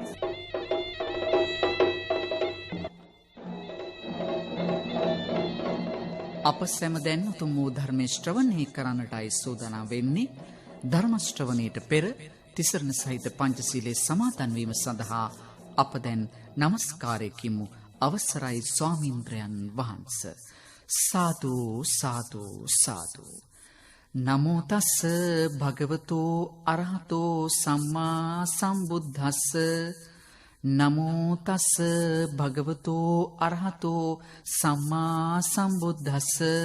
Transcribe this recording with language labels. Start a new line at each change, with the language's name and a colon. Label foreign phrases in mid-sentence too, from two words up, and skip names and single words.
Sinhala: අප සැම දැන් උතුම් වූ ධර්මයේ ශ්‍රවණය කරන්නටයි සූදානම් වෙන්නේ. ධර්ම ශ්‍රවණයට පෙර තිසරණ සහිත පංචශීලයේ සමාදන් වීම සඳහා අප දැන් নমස්කාරය කිමු. අවසරයි ස්වාමීන්ද්‍රයන් වහන්සේ. සාදු සාදු සාදු.
Pali: නමෝ තස්ස භගවතෝ අරහතෝ සම්මා සම්බුද්දස්ස. නමෝ තස්ස භගවතෝ අරහතෝ සම්මා සම්බුද්දස්ස.